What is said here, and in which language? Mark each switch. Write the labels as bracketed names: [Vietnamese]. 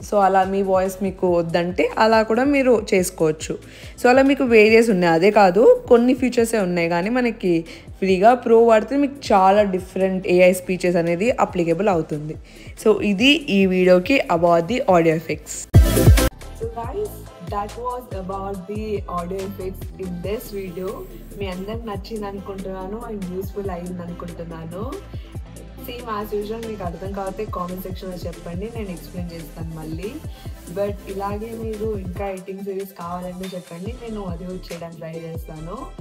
[Telugu] So అలా మీ voice మీకు వద్దంటే అలా కూడా మీరు చేసుకోవచ్చు. సో అలా మీకు వేరియస్ ఉన్నాయి, అదే కాదు కొన్ని ఫీచర్సే ఉన్నాయి, కానీ మనకి ఫ్రీగా ప్రో వాడితే మీకు చాలా డిఫరెంట్ ఏఐ స్పీచెస్ అనేది అప్లికబుల్ అవుతుంది. సో ఇది ఈ వీడియోకి about the audio effects. [English] So guys, that was about the audio effects in this video. [Telugu] మీ అందరికి నచ్చింది అనుకుంటున్నాను అండ్ యూస్ఫుల్ అయింది అనుకుంటున్నాను. సేమ్ యాజ్ యూజువల్ మీకు అర్థం కాకపోతే కామెంట్ సెక్షన్లో చెప్పండి, నేను ఎక్స్ప్లెయిన్ చేస్తాను మళ్ళీ. బట్ ఇలాగే మీరు ఇంకా ఎడిటింగ్ సిరీస్ కావాలంటే చెప్పండి, నేను అది చేయడానికి ట్రై చేస్తాను.